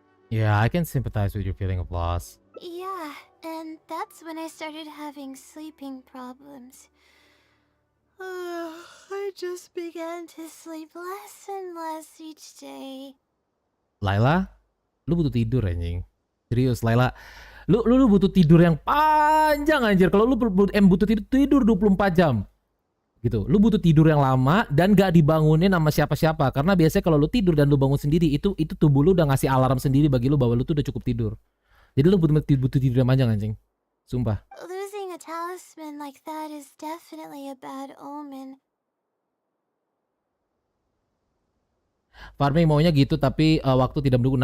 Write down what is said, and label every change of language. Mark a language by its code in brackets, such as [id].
[en] Yeah, I can sympathize with your feeling of loss. Yeah, and that's when I started having sleeping problems. I just began to sleep less and less each day. [id] Laila, lu butuh tidur anjing. Serius, Laila. Lu butuh tidur yang panjang anjir. Kalau lu butuh tidur 24 jam. Gitu. Lu butuh tidur yang lama dan gak dibangunin sama siapa-siapa. Karena biasanya kalau lu tidur dan lu bangun sendiri, itu tubuh lu udah ngasih alarm sendiri bagi lu bahwa lu tuh udah cukup tidur. Jadi lu butuh tidur yang panjang anjing. Sumpah. [en] Losing a talisman like that is definitely a bad omen. [id] Farming maunya gitu tapi waktu tidak mendukung.